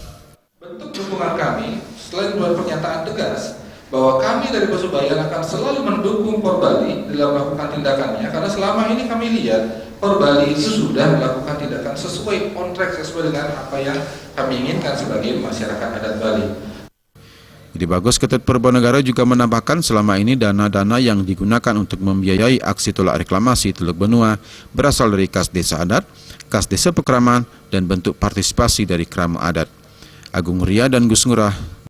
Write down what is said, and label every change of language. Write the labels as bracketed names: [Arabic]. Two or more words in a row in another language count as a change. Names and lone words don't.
[Indonesian] Bentuk dukungan kami selain buat pernyataan tegas bahwa kami dari Pasubayan akan selalu mendukung Forbali dalam melakukan tindakannya, karena selama ini kami lihat Forbali itu sudah melakukan tindakan sesuai [English] on track, [Indonesian] sesuai dengan apa yang kami inginkan sebagai masyarakat adat Bali. Ide Bagus Ketut Purbanegara juga menambahkan selama ini dana-dana yang digunakan untuk membiayai aksi tolak reklamasi Teluk Benua berasal dari kas desa adat, kas desa pekraman, dan bentuk partisipasi dari krama adat. Agung Ria dan Gus Ngurah,